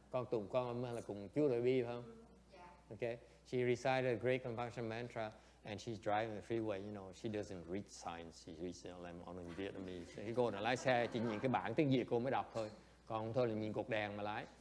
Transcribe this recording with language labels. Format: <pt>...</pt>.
<vi>Con tụng Quan Âm hay là cùng chú Đại Bi phải không?</vi> <en>Okay, she recited a great compassion mantra, and she's driving the freeway. You know, she doesn't read signs; she reads them on Vietnamese.</en> <vi>Cái cô này lái xe chỉ nhìn cái bảng tiếng Việt cô mới đọc thôi, còn thôi là nhìn cột đèn mà lái.</vi>